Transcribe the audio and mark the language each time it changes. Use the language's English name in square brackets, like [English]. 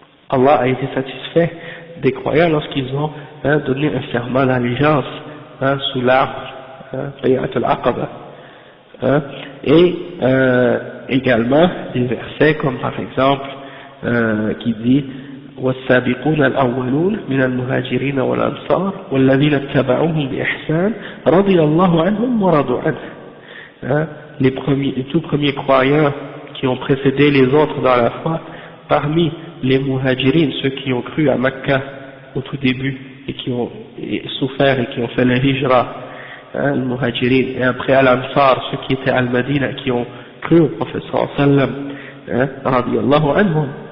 [French] Allah a été satisfait des croyants lorsqu'ils ont donné un serment d'allégeance sous l'arbre, Bay'at al-Aqaba. Et également des versets comme par exemple qui dit [Arabic] والسابقون الأولون من المهاجرين والأنصار والذين اتبعوهم بإحسان رضي الله عنهم ورضوا عنه. [French] Les tout premiers croyants qui ont précédé les autres dans la foi parmi les muhajirines, ceux qui ont cru à Mecca au tout début et qui ont souffert et qui ont fait la hijra, les muhajirines, et après al-Ansar, ceux qui étaient al-Madina qui ont cru au prophète sallallahu alayhi wa sallam, radiyallahu anhum.